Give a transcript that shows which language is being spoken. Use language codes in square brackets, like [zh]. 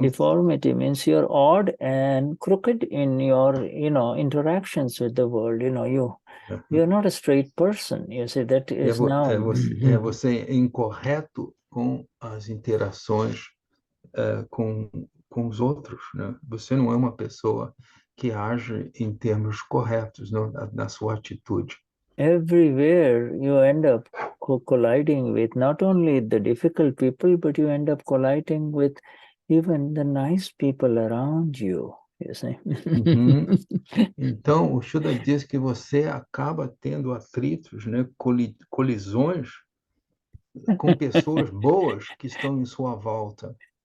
[en] Deformity means you're odd and crooked in your, interactions with the world. You're not a straight person. You see, that is now... [pt] Você é incorreto com as interações com os outros, né? Você não é uma pessoa que age em termos corretos, não, na sua atitude. [en] Everywhere you end up colliding with not only the difficult people, but you end up colliding with even the nice people around you. You see? [pt] Então, o Shuddha diz que você acaba tendo atritos, né, colisões com pessoas boas que estão em sua volta.